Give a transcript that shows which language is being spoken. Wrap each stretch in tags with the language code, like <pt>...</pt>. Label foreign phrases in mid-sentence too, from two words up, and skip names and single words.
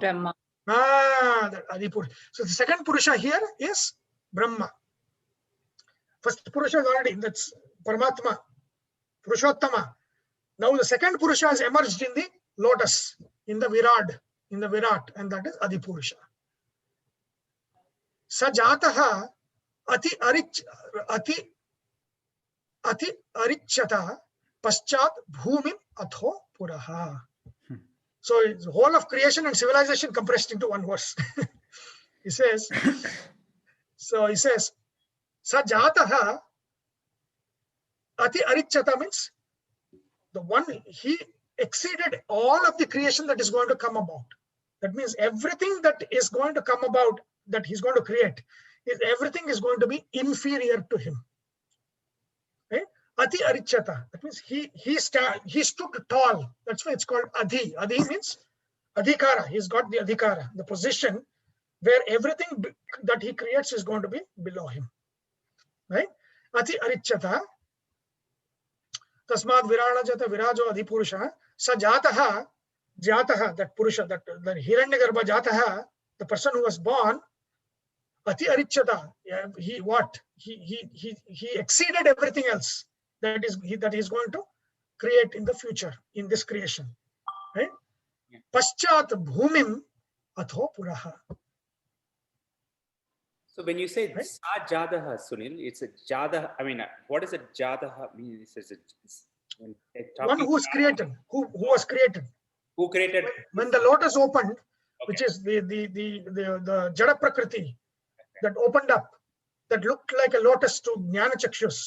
<en>That Adhipurusha. So the second Purusha here is Brahma. First Purusha is already, that's Paramatma, Purushottama. Now the second Purusha has emerged in the lotus, in the Virat, and that is Adhipurusha.</en> <sa>Sajataha ati arichyata paschat bhumim atho puraha.</sa> <en>So it's the whole of creation and civilization compressed into one verse. He says,</en> <sa>Sajataha ati arichyata</sa> <en>means the one, he exceeded all of the creation that is going to come about. That means everything that is going to come about, that he's going to create, everything is going to be inferior to him. Right?</en> <sa>Ati arichyata.</sa> <en>That means he stood tall. That's why it's called Adhi. Adhi means adhikara. He's got the adhikara, the position where everything that he creates is going to be below him. Right?</en> <sa>Ati arichyata. Tasmad virajata virajo adhipurusha. Sa jataha,</sa> <en>that Purusha, that Hiranyagarbha jataha, the person who was born,</en> <sa>ati arichyata.</sa> <en>He exceeded everything else that he's going to create in the future, in this creation. Right?</en> <sa>Paschat bhumim atho puraha.</sa> <en>So when you say</en> <sa>Sa Jadaha,</sa> <en>Sunil, it's a Jadaha. I mean, what does a Jadaha mean? One who was created. Who was created? Who created? When the lotus opened, which is the</en> <sa>Jada Prakriti</sa> <en>that opened up, that looked like a lotus to</en> <sa>Jnana Chakshus.</sa>